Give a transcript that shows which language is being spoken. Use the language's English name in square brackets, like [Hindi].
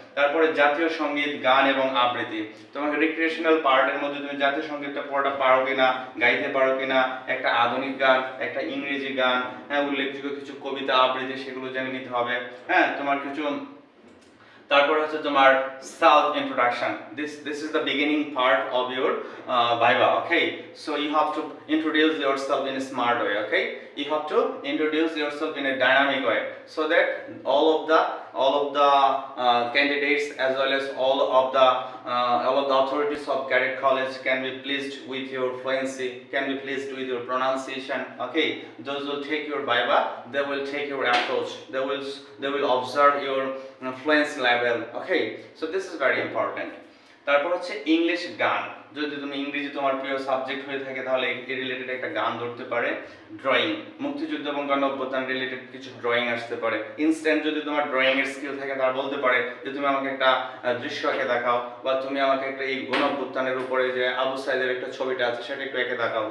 [Bangla] তারপরে জাতীয় সঙ্গীত, গান এবং আবৃত্তি, তোমাকে রিক্রিয়েশনাল পার্টের মধ্যে তুমি জাতীয় সঙ্গীতটা পড়া পারো কিনা, গাইতে পারো কিনা, একটা আধুনিক গান, একটা ইংরেজি গান, হ্যাঁ, উল্লেখযোগ্য কিছু কবিতা আবৃত্তি, সেগুলো জেনে নিতে হবে। হ্যাঁ, তোমার কিছু, তারপর হচ্ছে তোমার self introduction. [English] this is the beginning part of your viva. Okay, so you have to introduce yourself in a smart way. Okay, you have to introduce yourself in a dynamic way so that all of the candidates as well as all of the authorities of cadet college can be pleased with your fluency, can be pleased with your pronunciation. Okay, those will take your viva, they will take your approach, they will observe your fluency level. Okay, so this is very important. [Bangla] তারপর হচ্ছে English গান, যদি তুমি ইংরেজি তোমার প্রিয় subject হয়ে থাকে তাহলে এই রিলেটেড একটা গান ধরতে পারে। ড্রয়িং, মুক্তিযুদ্ধ এবং গণ অভ্যুত্থান রিলেটেড কিছু ড্রয়িং আসতে পারে। ইনস্ট্যান্ট যদি তোমার ড্রয়িং এর স্কিল থাকে, তারা বলতে পারে যে তুমি আমাকে একটা দৃশ্য এঁকে দেখাও, বা তুমি আমাকে একটা এই গণ অভ্যুত্থানের উপরে যে আবু সাইদের একটা ছবিটা আছে সেটা একটু এঁকে দেখাও।